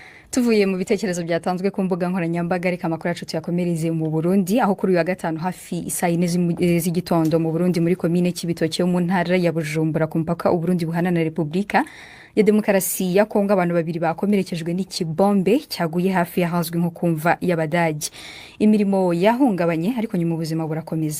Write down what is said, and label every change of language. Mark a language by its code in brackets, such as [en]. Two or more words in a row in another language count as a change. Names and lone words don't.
[rw] tuvuye mu bitekerezo byatanzwe ku mbuga nkoranyambaga reka amakuru yacu tuyakomereze mu Burundi aho kuri uyu wa gatanu hafi isaa 4 z'igitondo mu Burundi muri komine Cibitoke yo mu ntara ya Bujumbura ku mpaka Uburundi buhana na Repubulika ya Demokarasi ya Kongo abantu babiri bakomerekejwe n'ikibombe cyaguye hafi y'ahazwi nko kumva y'Abadage. Imirimo yahungabanye ariko nyuma ubuzima burakomeza.